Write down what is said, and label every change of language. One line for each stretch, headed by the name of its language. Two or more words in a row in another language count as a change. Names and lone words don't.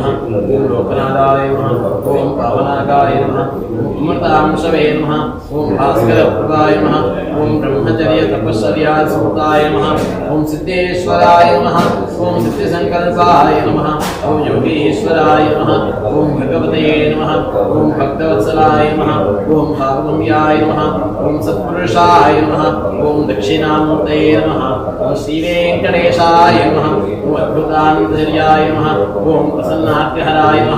Sanskrit: ॐ लोकनाथाय नमः. ॐ पावनाकाय नमः. ॐ अमृतांशवे नमः. ॐ भास्करप्रभाय नमः. ॐ ब्रह्मचर्य तपश्चर्या सूताय नमः. ॐ सिद्धेश्वराय नमः. ॐ सिद्धिसङ्कल्पाय नमः. ॐ योगीश्वराय नमः. ॐ भगवते नमः. ओम भक्तवत्सलाय नमः. ओम भागवम्याय नमः. ओम सत्पुरुषाय नमः. ओम दक्षिणामूर्तये नमः. ओम श्रीवेंकटेशाय नमः. ओम अद्भुतान्तर्याय नमः. ओम प्रसन्नार्तिहराय नमः.